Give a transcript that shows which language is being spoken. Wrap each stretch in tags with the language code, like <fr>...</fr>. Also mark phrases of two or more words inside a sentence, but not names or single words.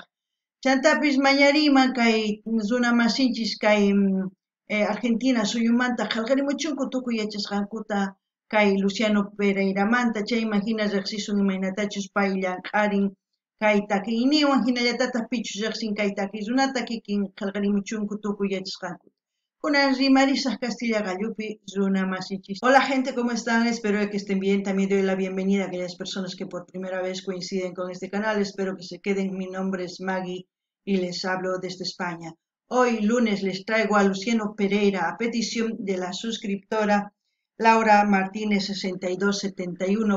<qu>Chantapis mañariyman kay runa masinchis kay Argentina suyumanta qillqarimuchunku tukuy yachasqankuta kay Luciano Pereiramanta chayman hina riqsisun imaynatachus pay llamk'arin kay takiyniwan hinallatataq pichus riqsin kay takiy runata kikin qillqarimuchunku tukuy yachasqankuta. Kunan rimarisaq Castilla Gallupi runa masinchis.</qu> <es>Hola gente, ¿cómo están? Espero que estén bien. También doy la bienvenida a aquellas personas que por primera vez coinciden con este canal. Espero que se queden. Mi nombre es Maggie y les hablo desde España. Hoy lunes les traigo a Luciano Pereira a petición de la suscriptora Laura Martínez 6271.</es>